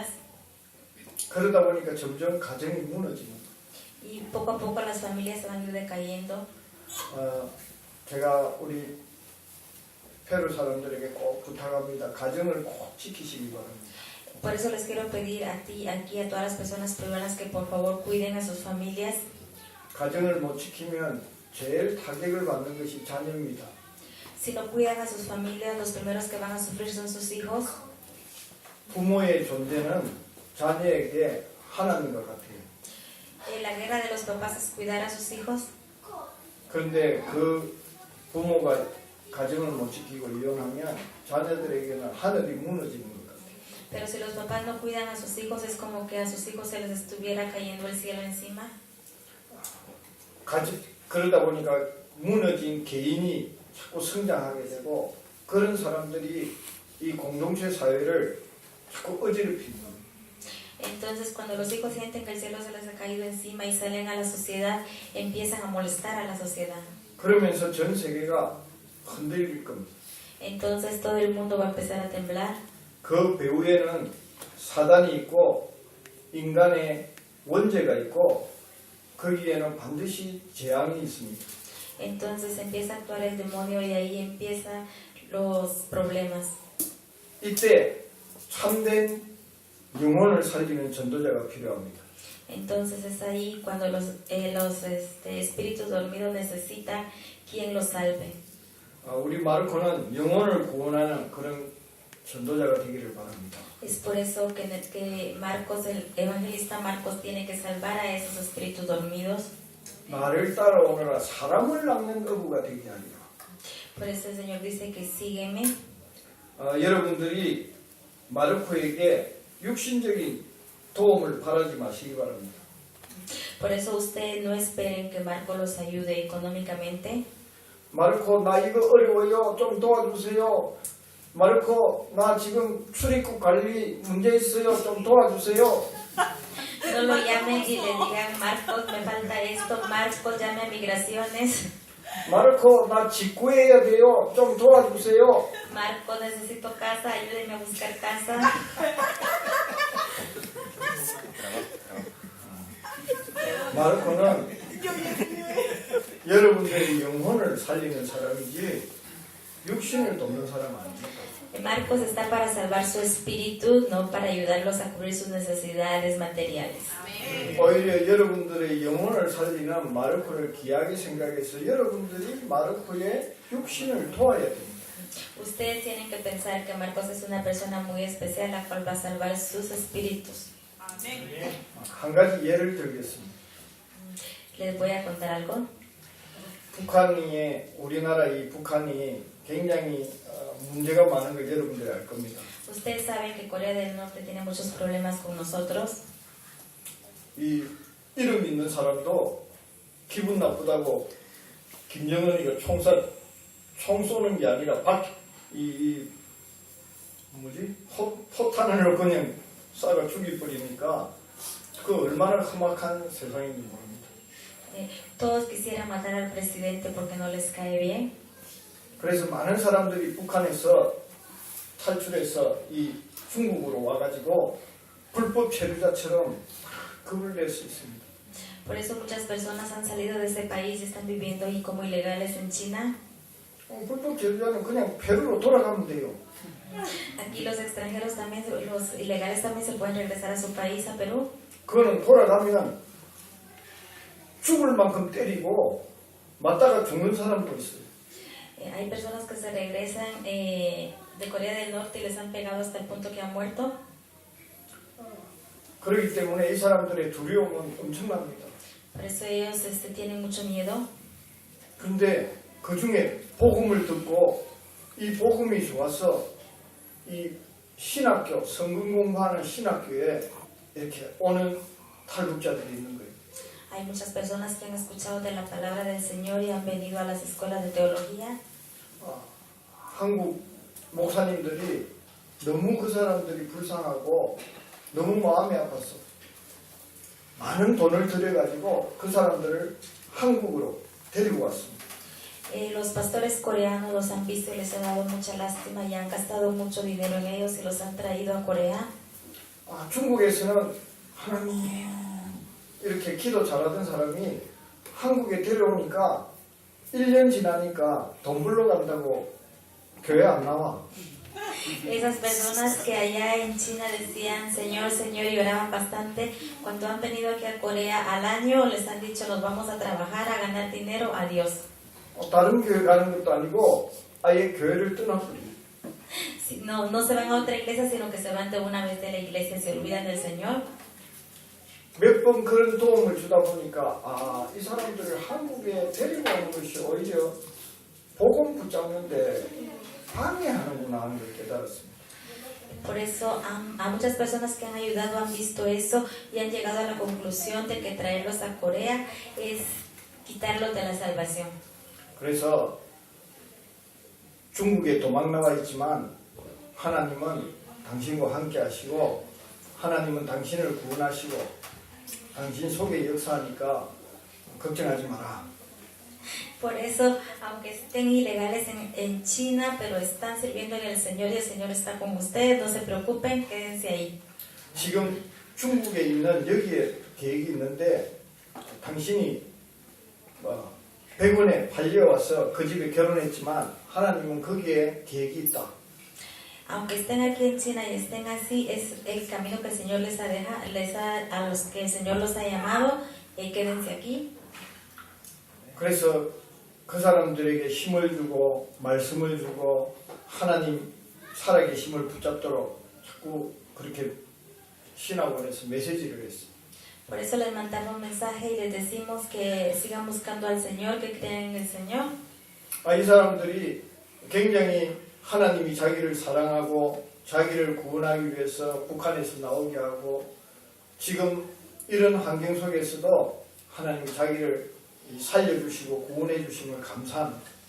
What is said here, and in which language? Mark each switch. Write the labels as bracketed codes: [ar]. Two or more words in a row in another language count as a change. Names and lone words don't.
[ko] 그러다 보니까 점점 가정이 무너집니다. [es] Y poco a poco las familias se van a ir decayendo. [ko] 제가 우리 페루 사람들에게 꼭 부탁합니다. 가정을 꼭 지키시기 바랍니다. [es] Por eso les quiero pedir a ti, aquí, a todas las personas peruanas que por favor cuiden a sus familias. [ko] 가정을 못 지키면 제일 타격을 받는 것이 자녀입니다. [es] Si no cuidan a sus familias, los primeros que van a sufrir son sus hijos. [ko] 부모의 존재는 자녀에게 하나인 것 같아요. [es] La guerra de los papás es cuidar a sus hijos. [ko] 그런데 그 부모가 가정을 못 지키고 이혼하면 자녀들에게는 하늘이 무너지는 것 같아요. [es] Pero si los papás no cuidan a sus hijos, es como que a sus hijos se les estuviera cayendo el cielo encima. [ko] 그러다 보니까 무너진 개인이 자꾸 성장하게 되고 그런 사람들이 이 공동체 사회를 자꾸 어지럽히는 겁니다. [es] Entonces, cuando los hijos sienten que el cielo se les ha caído encima y salen a la sociedad, empiezan a molestar a la sociedad. [ko] 그러면서 전 세계가 흔들릴 겁니다. [es] Entonces, todo el mundo va a empezar a temblar. [ko] 그 배후에는 사단이 있고 인간의 원죄가 있고 거기에는 반드시 재앙이 있습니다. [es] Entonces empieza a actuar el demonio y ahí empiezan los problemas. [ko] 이때 참된 영혼을 살리는 전도자가 필요합니다. [es] Entonces es ahí cuando los espíritus dormidos necesitan quien los salve. [ko] 우리 마르코는 영혼을 구원하는 그런 전도자가 되기를 바랍니다. [es] Es por eso que Marcos, el evangelista Marcos, tiene que salvar a esos espíritus dormidos. [ko] 나를 따라오너라 사람을 낚는 어부가 되게 하리라. [es] Por eso el Señor dice que sígueme. [ko] 여러분들이 마르코에게 육신적인 도움을 바라지 마시기 바랍니다. [es] Por eso ustedes no esperen que Marcos los ayude económicamente. [ko] 마르코 나 이거 어려워요. 좀 도와주세요. 마르코 나 지금 출입국 관리 문제 있어요. 좀 도와주세요. [es] No lo llamen y le digan, Marcos, me falta esto, Marcos, llame a migraciones. [ko] 마르코 나 직구해야 돼요. 좀 도와주세요. [es] Marcos, necesito casa, ayúdenme a buscar casa. [ko] 마르코는 여러분들의 영혼을 살리는 사람이지 육신을 돕는 사람 아닙니다. [es] Marcos está para salvar su espíritu, no para ayudarlos a cubrir sus necesidades materiales. [ko] 오히려 여러분들의 영혼을 살리는 마르코를 귀하게 생각해서 여러분들이 마르코의 육신을 도와야 됩니다. [es] Ustedes tienen que pensar que Marcos es una persona muy especial, la cual va a salvar sus espíritus. [ko] 한 가지 예를 들겠습니다. [es] Les voy a contar algo. [ko] 우리나라 이 북한이 굉장히 문제가 많은 걸 여러분들이 알 겁니다. [es] Ustedes saben que Corea del Norte tiene muchos problemas con nosotros. [ko] 이 이름 있는 사람도 기분 나쁘다고 김정은이가 총 쏘는 게 아니라 포탄을 그냥 쏴가 죽여버리니까 그 얼마나 험악한 세상인지 모릅니다. [es] Todos quisieran matar al presidente porque no les cae bien. [ko] 그래서 많은 사람들이 북한에서 탈출해서 이 중국으로 와가지고 불법 체류자처럼 급을 낼 수 있습니다. [es] Por eso muchas personas han salido de ese país y están viviendo ahí como ilegales en China. [ko] 불법 체류자는 그냥 페루로 돌아가면 돼요. [es] Aquí los extranjeros también, los ilegales también se pueden regresar a su país, a Perú. [ko] 그거는 돌아가면 죽을 만큼 때리고 맞다가 죽는 사람도 있어요. [es] Hay personas que se regresan de Corea del Norte y les han pegado hasta el punto que han muerto. [ko] 그렇기 때문에 이 사람들의 두려움은 엄청납니다. [es] Por eso ellos tienen mucho miedo. [ko] 근데 그 중에 복음을 듣고 이 복음이 좋아서 이 신학교, 성경 공부하는 신학교에 이렇게 오는 탈북자들이 있는 거예요. [es] Hay muchas personas que han escuchado de la palabra del Señor y han venido a las escuelas de teología. [ko] 한국 목사님들이 너무 그 사람들이 불쌍하고 너무 마음이 아팠어. 많은 돈을 들여가지고 그 사람들을 한국으로 데리고 왔습니다. [es] Los pastores coreanos los han visto y les ha dado mucha lástima y han gastado mucho dinero en ellos y los han traído a Corea. [ko] 중국에서는 하나님 이렇게 기도 잘하던 사람이 한국에 데려오니까 1년 지나니까 돈 벌러 간다고 교회 안 나와. [es] Esas personas que allá en China decían Señor, Señor y oraban bastante, cuando han venido aquí a Corea al año les han dicho nos vamos a trabajar a ganar dinero a Dios. [ko] 다른 교회 가는 것도 아니고 아예 교회를 떠나버려. [es] No se van a otra iglesia, sino que se van de una vez de la iglesia, se olvidan del Señor. [ko] 몇 번 그런 도움을 주다 보니까 이 사람들을 한국에 데리고 오는 것이 오히려 복음 붙잡는데 방해하는구나 하는 걸 깨달았습니다. [es] Por eso a muchas personas que han ayudado han visto eso y han llegado a la conclusión de que traerlos a Corea es quitarlos de la salvación. [ko] 그래서 중국에 도망 나와 있지만 하나님은 당신과 함께 하시고 하나님은 당신을 구원하시고 당신 속에 역사하니까 걱정하지 마라. [es] Por eso, aunque estén ilegales en China, pero están sirviéndole al Señor y el Señor está con ustedes, no se preocupen, quédense ahí. [ko] 지금 중국에 있는 여기에 계획이 있는데 당신이 100원에 팔려와서 그 집에 결혼했지만 하나님은 거기에 계획이 있다. [es] Aunque estén aquí en China y estén así, es el camino que el Señor a los que el Señor los ha llamado, quédense aquí. [ko] 그래서 그 사람들에게 힘을 주고 말씀을 주고 하나님 살아계심을 붙잡도록 자꾸 그렇게 신학원에서 메시지를 했어요. [es] Por eso les mandamos un mensaje y les decimos que sigan buscando al Señor, que crean en el Señor. [ko] 이 사람들이 굉장히 하나님이 자기를 사랑하고 자기를 구원하기 위해서 북한에서 나오게 하고 지금 이런 환경 속에서도 하나님이 자기를 살려주시고 구원해 주심을 감사합니다.